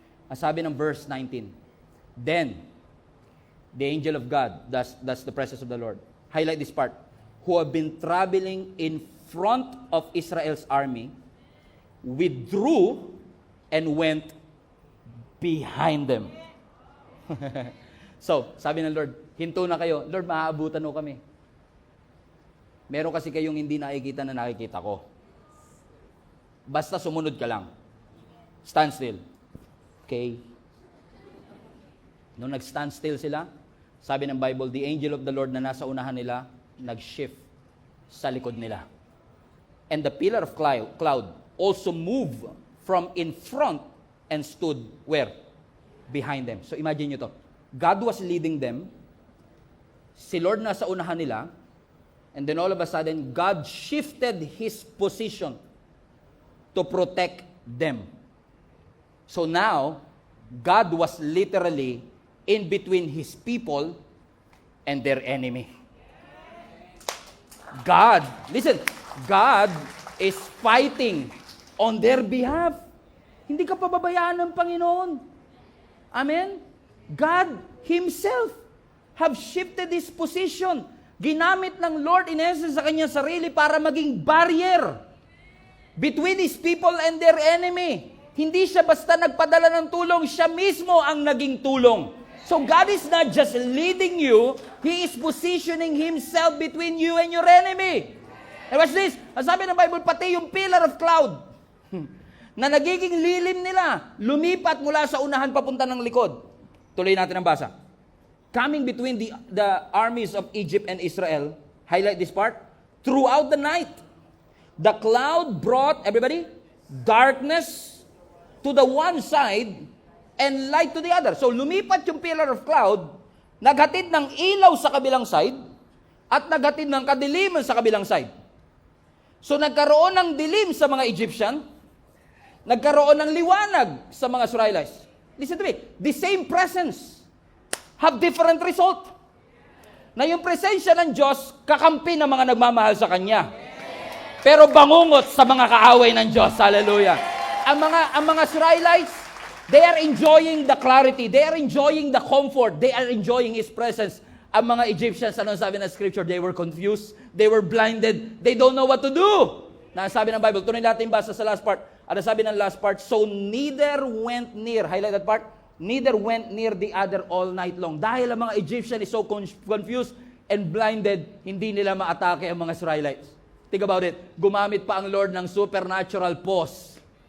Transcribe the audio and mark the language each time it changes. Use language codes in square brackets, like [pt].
[tl] Ang sabi ng verse 19, [en] then, the angel of God, that's the presence of the Lord, highlight this part, who have been traveling in front of Israel's army, withdrew and went behind them. [tl] So, sabi ng Lord, hinto na kayo. Lord, maaabutan mo kami. Meron kasi kayong hindi nakikita na nakikita ko. Basta sumunod ka lang. [en] Stand still. Okay? [tl] Nung nag-stand still sila, sabi ng Bible, [en] the angel of the Lord [tl] na nasa unahan nila, nag-shift sa likod nila. [en] And the pillar of cloud also moved from in front and stood where? Behind them. So imagine nyo to. God was leading them. [tl] Si Lord nasa unahan nila. [en] And then all of a sudden, God shifted His position to protect them. So now, God was literally in between His people and their enemy. God, listen, God is fighting on their behalf. [tl] Hindi ka pababayaan ng Panginoon. [en] Amen? God Himself have shifted His position. [tl] Ginamit ng Lord in essence sa kanyang sarili para maging barrier between His people and their enemy. Hindi siya basta nagpadala ng tulong, siya mismo ang naging tulong. [en] So God is not just leading you, He is positioning Himself between you and your enemy. And watch this, [tl] ang sabi ng Bible, pati yung pillar of cloud, na nagiging lilim nila, lumipat mula sa unahan papunta ng likod. Tuloy natin ang basa. [en] Coming between the armies of Egypt and Israel, highlight this part, throughout the night, the cloud brought, everybody, darkness to the one side and light to the other. [tl] So lumipat yung pillar of cloud, naghatid ng ilaw sa kabilang side, at naghatid ng kadiliman sa kabilang side. So nagkaroon ng dilim sa mga Egyptian, nagkaroon ng liwanag sa mga Israelites. [en] Listen to me, the same presence have different result. [tl] Na yung presensya ng Diyos, kakampi ng mga nagmamahal sa Kanya. Pero bangungot sa mga kaaway ng Diyos. [en] Hallelujah. [tl] Ang mga Israelites, [en] they are enjoying the clarity. They are enjoying the comfort. They are enjoying His presence. [tl] Ang mga Egyptians, ano sabi ng Scripture? [en] They were confused. They were blinded. They don't know what to do. [tl] Na sabi ng Bible, tuloy natin basa sa last part. Ano sabi ng last part? [en] So neither went near. Highlight that part. Neither went near the other all night long. [tl] Dahil ang mga Egyptian [en] is so confused and blinded, [tl] hindi nila maatake ang mga Israelites. [en] Think about it. [tl] Gumamit pa ang Lord ng supernatural pause.